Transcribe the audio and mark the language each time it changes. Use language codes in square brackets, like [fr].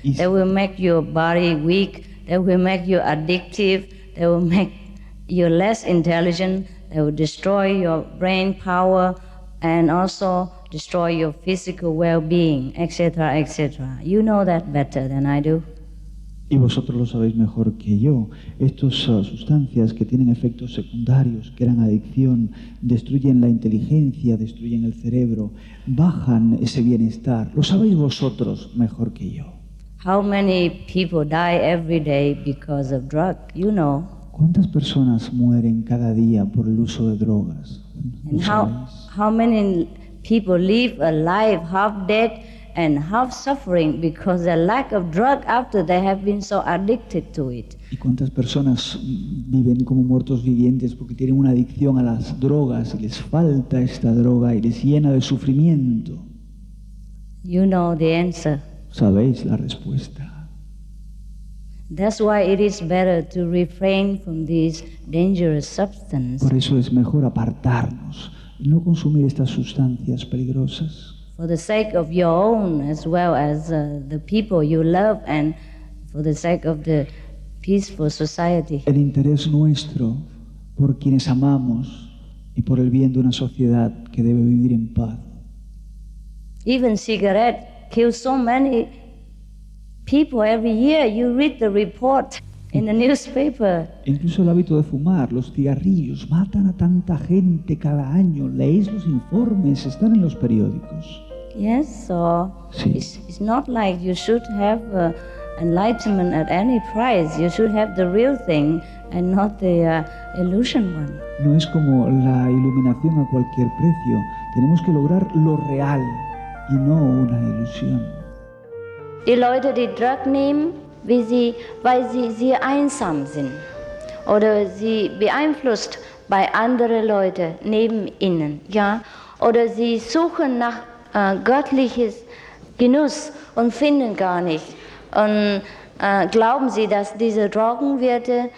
[en] They will make your body weak, they will make you addictive, they will make you less intelligent, they will destroy your brain power and also destroy your physical well-being, etc., etc. You know that better than I do. [es] Y vosotros lo sabéis mejor que yo. Estas sustancias que tienen efectos secundarios, crean adicción, destruyen la inteligencia, destruyen el cerebro, bajan ese bienestar. Lo sabéis vosotros mejor que yo. [en] How many people die every day because of drug? You know. [es] ¿Cuántas personas mueren cada día por el uso de drogas? [en] And how many people live a life half dead and half suffering because the lack of drug after they have been so addicted to it. [es] ¿Y cuántas personas viven como muertos vivientes porque tienen una adicción a las drogas y les falta esta droga y les llena de sufrimiento? [en] You know the answer. [es] Sabéis la respuesta. [en] That's why it is better to refrain from these dangerous substances. [es] Por eso es mejor apartarnos y no consumir estas sustancias peligrosas. [en] For the sake of your own as well as the people you love and for the sake of the peaceful society. [es] El interés nuestro por quienes amamos y por el bien de una sociedad que debe vivir en paz. [en] Even cigarette kills so many people every year. You read the report in the newspaper. [es] Incluso el hábito de fumar, los cigarrillos, matan a tanta gente cada año. Leéis los informes, están en los periódicos. [en] Yes, so [es] Sí. [en] it's not like you should have enlightenment at any price. You should have the real thing and not the illusion one. [es] No es como la iluminación a cualquier precio. Tenemos que lograr lo real y no una ilusión. [de] Die Leute, die Drug nehmen, weil sie einsam sind oder sie beeinflusst bei anderen Leuten neben ihnen, ja, oder sie suchen nach göttliches Genuss und finden gar nicht und glauben sie, dass diese Drogen wird